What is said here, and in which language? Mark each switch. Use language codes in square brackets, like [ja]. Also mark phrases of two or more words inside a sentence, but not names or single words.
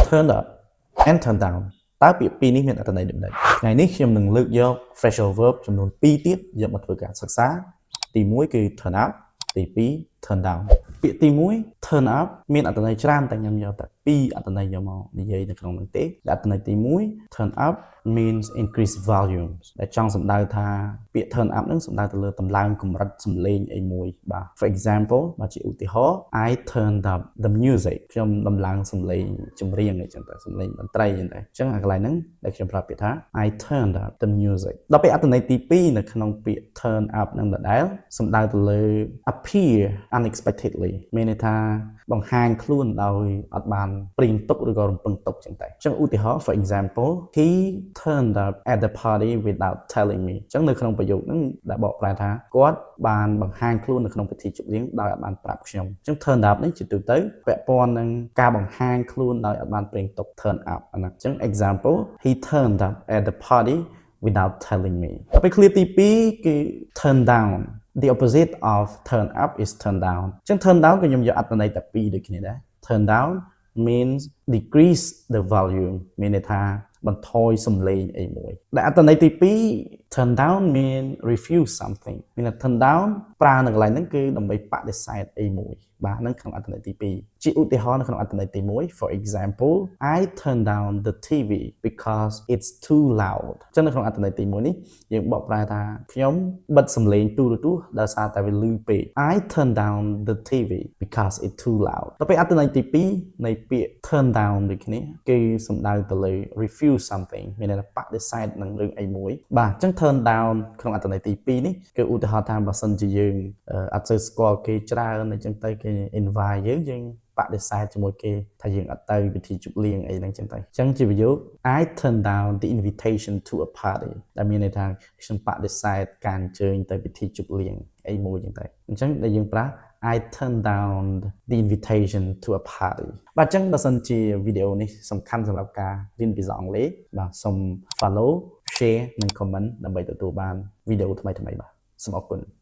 [en] turn up and turn down [km] តើពាក្យពីរនេះមានអត្ថន័យដូចម្តេចថ្ងៃនេះខ្ញុំនឹងលើកយក [en] phrasal verb [km] ចំនួន2ទៀតយកមកធ្វើការសិក្សាទី1គឺ [en] turn up [km] ទី2 [en] turn down [km] ពាក្យទី1 [en] turn up [km] មានអត្ថន័យច្រើនតែខ្ញុំយកតែ2អត្ថន័យយកមកនិយាយនៅក្នុងនោះទេអត្ថន័យទី1 [en] turn up means increase [km] volume ដែលចង់សំដៅថាពាក្យ [en] turn up [km] នឹងសំដៅទៅលើតម្លើងកម្រិតសំឡេងអីមួយបាទ [en] for example [km] បើជាឧទាហរណ៍ [en] I turned up the music [km] ខ្ញុំតម្លើងសំឡេងចម្រៀងអីចឹងទៅសំឡេងតន្ត្រីចឹងទៅអញ្ចឹងអាកន្លែងហ្នឹងដែលខ្ញុំប្រាប់ពាក្យថា [en] I turned up the music [km] ដល់ពេលអត្ថន័យទី2នៅក្នុងពាក្យ [en] turn up [km] នឹងដដែលសំដៅទៅលើ [en] appear unexpectedly [km] មានន័យថាបង្ហាញខ្លួនដោយអត់បានព្រៀងទុកឬក៏រំពឹង ទុកចឹងតែអញ្ចឹងឧទាហរណ៍ [en] for example he turned up at the party without telling me [km] អញ្ចឹងនៅក្នុងប្រយោគហ្នឹងដែលបកប្រែថាគាត់ បានបង្ហាញខ្លួននៅក្នុងពិធីជប់លៀងដោយអត់បានប្រាប់ខ្ញុំអញ្ចឹង [en] turn up [km] នេះជាទូទៅពាក់ព័ន្ធនឹងការបង្ហាញខ្លួនដោយអត់បានព្រៀងទុក [en] turn up [km] អាហ្នឹងអញ្ចឹង [en] example he turned up at the party without telling me [km] ដល់ពេល clear ទី2គឺ [en] turn down the opposite of turn up is turn down [km] អញ្ចឹង [en] turn down [km] ក៏ខ្ញុំយកអត្ថន័យតែ2ដូចគ្នាដែរ [en] turn down means decrease the volume [km] មានន័យថាបន្ថយសំឡេងអីមួយដែលអត្ថន័យទី 2 [en] turn down mean refuse something [km] មានន័យ [en] turn down [km] ប្រើនៅកន្លែងហ្នឹងគឺដើម្បីបដិសេធអីមួយបាទហ្នឹងក្នុងអត្ថន័យទី2ជាឧទាហរណ៍នៅក្នុងអត្ថន័យទី1 [en] for example I turn down the TV because it's too loud [km] អញ្ចឹងនៅក្នុងអត្ថន័យទី1នេះយើងបក ប្រែថាខ្ញុំបិទសំឡេងទូរទស្សន៍ដោយសារតែវាលឺពេក [en] I turn down the TV because it's too loud [km] ដល់ពេលអត្ថន័យទី2នៃពាក្យ [en] turn down [km] ដូចគ្នាគឺសំដៅទៅ លើ [en] refuse something [km] មានន័យថាបដិសេធនឹងរឿងអីមួយបាទអញ្ចឹង [en] turn down [km] ក្នុងអត្ថន័យទី2នេះគឺឧទាហរណ៍ថាបើសិនជាយើងអ ត់សូវស្គាល់គេច្រើនអញ្ចឹងទៅគេ invite យើងបដិសេធជាមួយគេថាយើងអត់ទៅពិធីជប់លៀងអីហ្នឹងចឹងទៅអញ្ចឹងជាប្រយោគ [en] I turn down the invitation to a party [km] ដែលមានន័យថាខ្ញុំបដិសេធការអញ្ជើញទៅពិធីជប់លៀងអីមួយចឹងទៅអញ្ចឹងដែលយើងប្រើ [en] I turn down the invitation to a party [km] បាទអញ្ចឹងបើសិនជាវីដេអូនេះសំខាន់សម្រាប់ការរៀនភាសាអង់គ្លេសបាទសូម [en] follow share [km] និង comment ដើម្បីទទួលបានវីដេអូថ្មីៗបាទសូមអរគុណ